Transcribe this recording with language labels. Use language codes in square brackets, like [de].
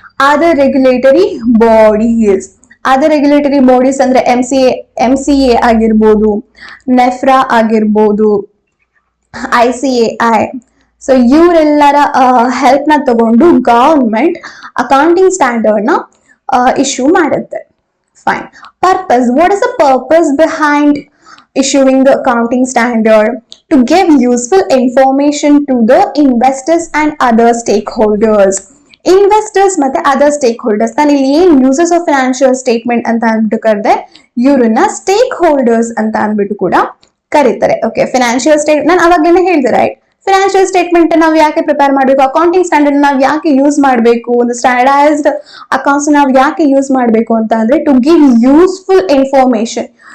[en] Other regulatory bodies. [kn] Other regulatory bodies ಅಂದ್ರೆ MCA ಆಗಿರ್ಬೋದು, ನೆಫ್ರಾ ಆಗಿರ್ಬೋದು, ICAI. ಸೊ ಇವರೆಲ್ಲರ ಹೆಲ್ಪ್ ನ ತಗೊಂಡು ಗವರ್ಮೆಂಟ್ ಅಕೌಂಟಿಂಗ್ ಸ್ಟ್ಯಾಂಡರ್ಡ್ ನ ಇಶ್ಯೂ ಮಾಡುತ್ತೆ. [en] Fine. Purpose. What is the purpose behind issuing the accounting standard? To give useful information to the investors and other stakeholders. [kn] Investors ಮತ್ತೆ other stake holders, ನಾನು ಇಲ್ಲಿ ಏನ್ [en] uses of financial statement [kn] ಅಂತ ಅಂದ್ಬಿಟ್ಟು ಕರೆದೆ, ಇವ್ರನ್ನ stake holders ಅಂತ ಅಂದ್ಬಿಟ್ಟು ಕೂಡ ಕರೀತಾರೆ. ಓಕೆ, ಫಿನಾನ್ಷಿಯಲ್ ಸ್ಟೇಟ್ ನಾನು ಅವಾಗಲೇ ಹೇಳಿದೆ, ರೈಟ್? ಫಿನಾನ್ಷಿಯಲ್ ಸ್ಟೇಟ್ಮೆಂಟ್ ನಾವು ಯಾಕೆ ಪ್ರಿಪೇರ್ ಮಾಡಬೇಕು, ಅಕೌಂಟಿಂಗ್ ಸ್ಟ್ಯಾಂಡರ್ಡ್ ನಾವು ಯಾಕೆ ಯೂಸ್ ಮಾಡಬೇಕು, ಒಂದು ಸ್ಟ್ಯಾಂಡರ್ಡೈಸ್ಡ್ ಅಕೌಂಟ್ಸ್ ನಾವು ಯಾಕೆ ಯೂಸ್ ಮಾಡಬೇಕು ಅಂತ ಅಂದ್ರೆ, [en] To give useful information.